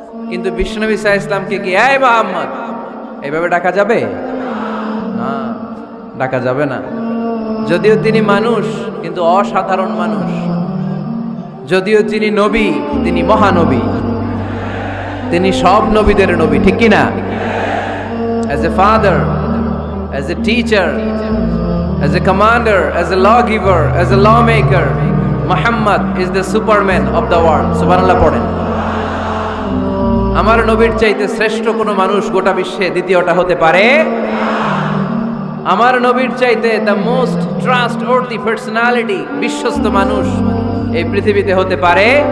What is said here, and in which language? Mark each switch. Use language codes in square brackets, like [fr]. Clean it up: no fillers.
[bn] কিন্তু বিশ্বনবী সাল্লাল্লাহু আলাইহি ওয়াসাল্লামকে কি এই মুহাম্মদ এইভাবে ডাকা যাবে? না, ডাকা যাবে না। যদিও তিনি মানুষ, কিন্তু অসাধারণ মানুষ। যদিও তিনি নবী, তিনি মহানবী, তিনি সব নবীদের নবী, ঠিক কিনা? [en] As a father, as a teacher, as a commander, as a lawgiver, as a lawmaker, Muhammad is the superman of the world. [bn] সুবহানাল্লাহ পড়েন। আমার নবীর চাইতে শ্রেষ্ঠ কোনো মানুষ গোটা বিশ্বে দ্বিতীয়টা হতে পারে? আমার নবীর চাইতে [en] the most trustworthy personality, [bn] বিশ্বস্ত মানুষ এই পৃথিবীতে হতে পারে?